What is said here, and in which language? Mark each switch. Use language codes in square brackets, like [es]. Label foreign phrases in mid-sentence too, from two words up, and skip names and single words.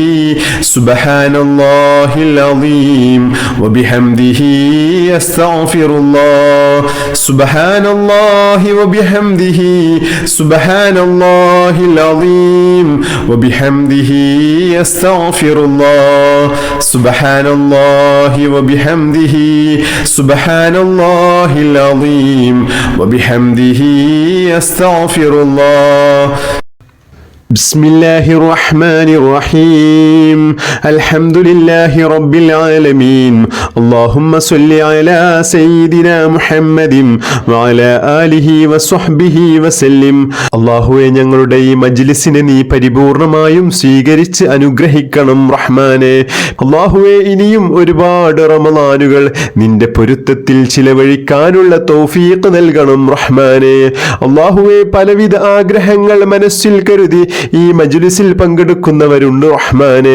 [ar] سبحان الله العظيم وبحمده أستغفر الله سبحان الله وبحمده سبحان الله العظيم وبحمده أستغفر الله سبحان الله وبحمده سبحان الله العظيم وبحمده أستغفر الله بسم الله الرحمن الرحيم الحمد لله رب العالمين اللهم صل على سيدنا محمد وعلى آله وصحبه وسلم [ml] അല്ലാഹുവേ ഞങ്ങളുടെ ഈ മജ്ലിസിനെ നീ പരിപൂർണമായും സ്വീകരിച്ച് അനുഗ്രഹിക്കണം റഹ്മാനെ. അല്ലാഹുവേ ഇനിയും ഒരുപാട് റമളാനുകൾ നിന്റെ പൊരുത്തത്തിൽ ചിലവഴിക്കാനുള്ള തൗഫീഖ് നൽകണം റഹ്മാനെ. അല്ലാഹുവേ പലവിധ ആഗ്രഹങ്ങൾ മനസ്സിൽ കരുതി ഈ മജ്ലിസിൽ പങ്കെടുക്കുന്നവരുണ്ട് റഹ്മാനെ.